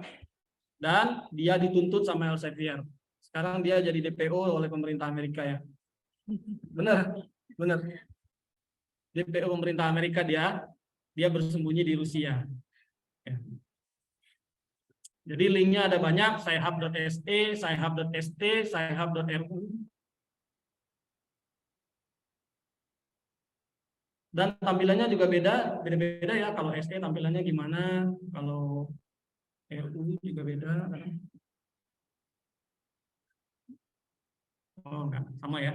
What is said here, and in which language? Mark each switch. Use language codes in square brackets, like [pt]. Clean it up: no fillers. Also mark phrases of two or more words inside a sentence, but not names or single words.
[id] Dan dia dituntut sama Elsevier. Sekarang dia jadi DPO oleh pemerintah Amerika ya. Benar. DPO pemerintah Amerika dia bersembunyi di Rusia. Ya. Jadi linknya ada banyak, sci-hub.se, sci-hub.st, sci-hub.ru. Dan tampilannya juga beda-beda ya. Kalau SE tampilannya gimana, kalau RU juga beda. Oh enggak, sama ya.